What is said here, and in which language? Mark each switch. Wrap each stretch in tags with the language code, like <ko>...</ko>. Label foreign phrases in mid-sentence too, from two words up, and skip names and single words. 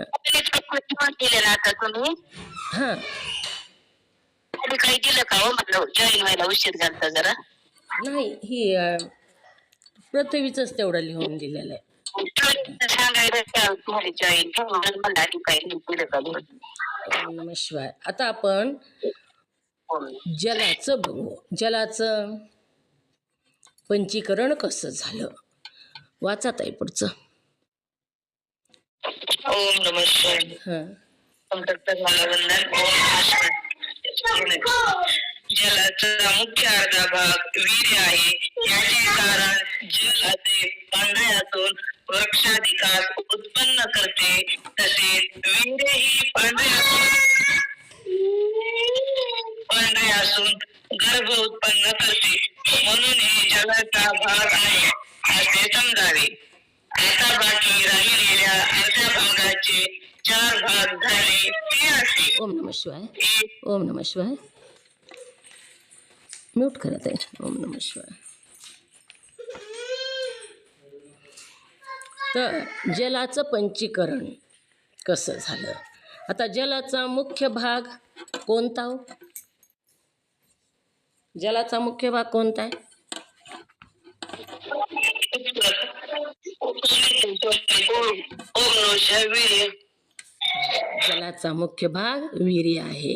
<mr>लिहून दिलं ना आता तुम्ही? हां. तुम्ही काही दिलं का हो? म्हटलं जॉईन व्हायला उशीर झालता जरा. नाही, ही पृथ्वीचंच तेवढं लिहून दिलेलं आहे. सांगायला तुम्हाला जॉईन म्हणून मला आधी काही दिलं का लिहून?</mr> <sa>ओम नमः शिवाय.</sa> <mr>आता आपण जलाचं बघू. जलाचं पंचीकरण कसं झालं? वाचा ताई पुढचं.</mr> <sa>ओम नमः शिवाय.</sa> <mr>हां. जलाचा मुख्य अर्धा भाग वीर्य आहे. याचे कारण जल असे पांढरे असून वृक्षाधिकास उत्पन्न करते, तसेच वीर्य ही पांढरे असून गर्भ उत्पन्न करते, म्हणून हे जलाचा भाग आहे असे समजावे. आता बाकी राहिलेल्या अर्ध्या भागाचे 4 भाग झाले ते असे.</mr> <sa>ओम नमः शिवाय. ओम नमः शिवाय.</sa> <mr>म्यूट करत आहे.</mr> <sa>ओम नमः शिवाय.</sa> <mr>तर जलाचं पंचीकरण कसं झालं? आता जलाचा मुख्य भाग कोणता हो? जलाचा मुख्य भाग कोणता आहे? जलाचा मुख्य भाग वीर्य आहे.</mr>